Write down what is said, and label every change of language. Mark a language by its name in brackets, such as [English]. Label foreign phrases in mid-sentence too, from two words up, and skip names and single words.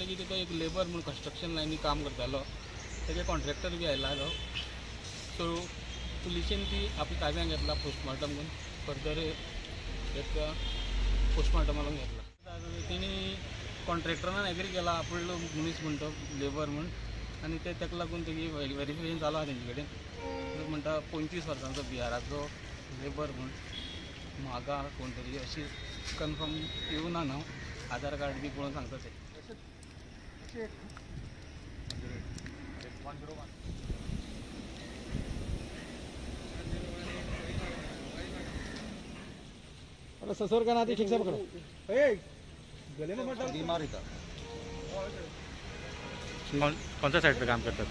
[Konkani] की तो एक लेबर म्हूण कंस्ट्रक्शन लायनी काम करतालो तेगे कॉन्ट्रॅक्टर बी आयलालो सो पुलिशेन ती आपल्या ताब्यान घेतला पोस्टमॉर्टम करून फर्दर एक पोस्टमॉर्टमाक घेतला तेणी कॉन्ट्रॅक्टरान एग्री केला आपलो मनीस म्हण तो लेबर म्हूण आनी तेका लागून तेगे वेरिफिकेशन चालू आहा तेंचे कडेन म्हणटा 25 वर्सांचो बिहाराचो लेबर म्हूण म्हाका कोण तरी अशी कन्फर्म येवना न्हू आधार कार्ड बी पळोवन सांगता ते [Hindi] ससुर का नाती ठीक से पकड़ो गले में मत बीमारी था। कौन सा साइड पे काम करता था?